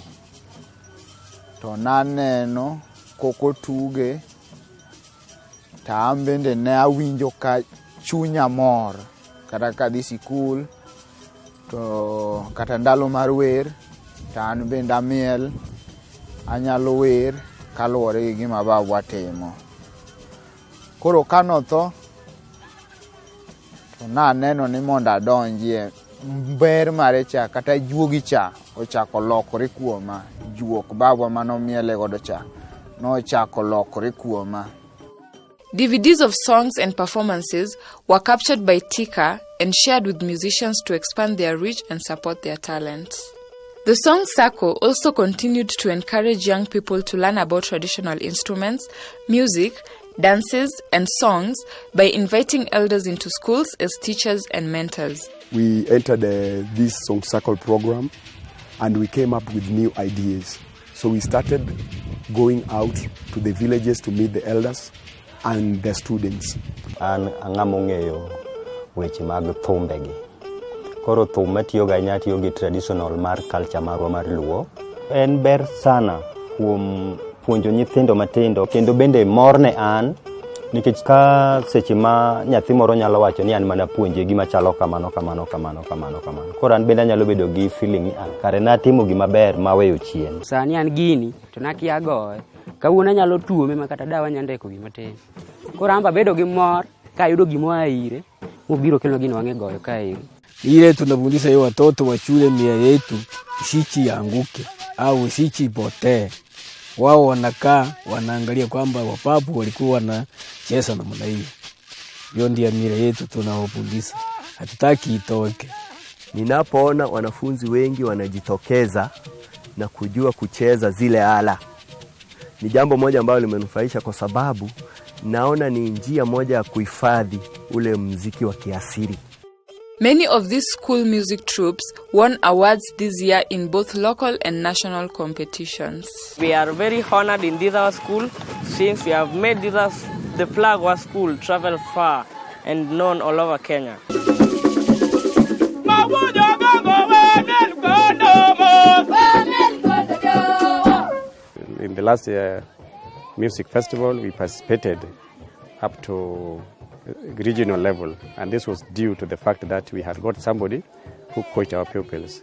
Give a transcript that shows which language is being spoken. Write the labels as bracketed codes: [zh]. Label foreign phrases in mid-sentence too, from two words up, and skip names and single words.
[luo] To naneno koko tuge, ta an bende ne awinjo ka chunya mor, kata kadhi sikul, to kata ndalo mar wer, ta an bende amiel, anyalo wer kaluwore gi gima bawa timo. Koro kanotho, to naneno ni mondo adonjie ber mare cha kata juogi cha ochako lokore kuoma juok babwa manomiele godo cha no chako lokore kuoma. [en] DVDs of songs and performances were captured by Tika and shared with musicians to expand their reach and support their talents. The Song Circle also continued to encourage young people to learn about traditional instruments, music, dances, and songs by inviting elders into schools as teachers and mentors. We entered this Song Circle program and we came up with new ideas. So we started going out to the villages to meet the elders and the students. [luo] An angamongeyo weche mag thumbegi. Koro thum matiyo ga nyatiyo gi traditional mar culture marwa mar Luo. En ber sana kuom puonjo nyithindo matindo kendo bende morne an nikech ka seche ma nyathi moro nyalo wacho ni an mana puonje gima chalo kamano. Koro an bende nyalo bedo gi feeling ni an kare natimo gima ber maweyo chien. Sani an gini to nakia goye. Kawuono nyalo tuome makata dawa nyandeko gima tin. Koro amba bedo gi mor kayudo gimoa ire mobiro kelo gino wange goyo kae. [sw] Ile tunafundisha hiyo watoto wa shule mia yetu isichi yanguke au isichi ipotee. Wao wanakaa wanaangalia kwamba wapapu walikuwa wanacheza namna hiyo. Hiyo ndio mila yetu tunaofundisha. Hatutaki itoke. Ninapoona wanafunzi wengi wanajitokeza na kujua kucheza zile ala, ni jambo moja ambalo limenufaisha kwa sababu naona ni njia moja ya kuhifadhi ule muziki wa kiasili. [en] Many of these school music troupes won awards this year in both local and national competitions. We are very honored in this our school since we have made this the flag of our school travel far and known all over Kenya. In the last music festival, we participated up to regional level, and this was due to the fact that we had got somebody who coached our pupils.